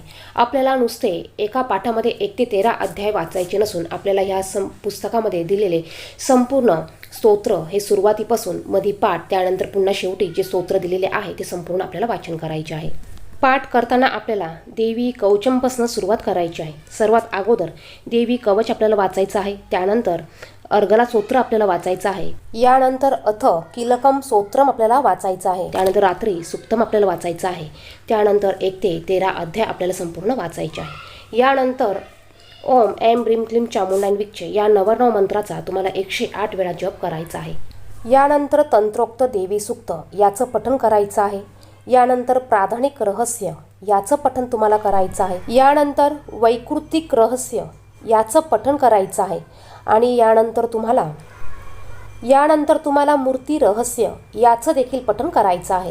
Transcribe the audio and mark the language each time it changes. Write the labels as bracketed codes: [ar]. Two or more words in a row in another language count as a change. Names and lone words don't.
[mr] आपल्याला नुसते एका पाठामध्ये 1 ते 13 अध्याय वाचायचे नसून आपल्याला ह्या पुस्तकामध्ये दिलेले संपूर्ण स्तोत्र हे सुरुवातीपासून मधी पाठ त्यानंतर पुन्हा शेवटी जे स्तोत्र दिलेले आहे ते संपूर्ण आपल्याला वाचन करायचे आहे. पाठ करताना आपल्याला देवी कवचमपासून सुरुवात करायची आहे. सर्वात अगोदर देवी कवच आपल्याला वाचायचं आहे. त्यानंतर अर्गला स्तोत्र आपल्याला वाचायचं आहे. यानंतर अथ किलकम स्तोत्रम आपल्याला वाचायचं आहे. त्यानंतर रात्री सुक्तम आपल्याला वाचायचं आहे. त्यानंतर 1 ते 13 अध्याय आपल्याला संपूर्ण वाचायचे आहे. यानंतर [sa] ओम ऐं ब्रीं क्लीं चामुंडाय विच्चे [mr] या नवरनव मंत्राचा तुम्हाला 108 वेळा जप करायचा आहे. यानंतर तंत्रोक्त देवी सूक्त याचं पठण करायचं आहे. यानंतर प्राधानिक रहस्य याचं पठण तुम्हाला करायचं आहे. यानंतर वैकृतिक रहस्य याचं पठण करायचं आहे. आणि यानंतर तुम्हाला मूर्ती रहस्य याचं देखील पठण करायचं आहे.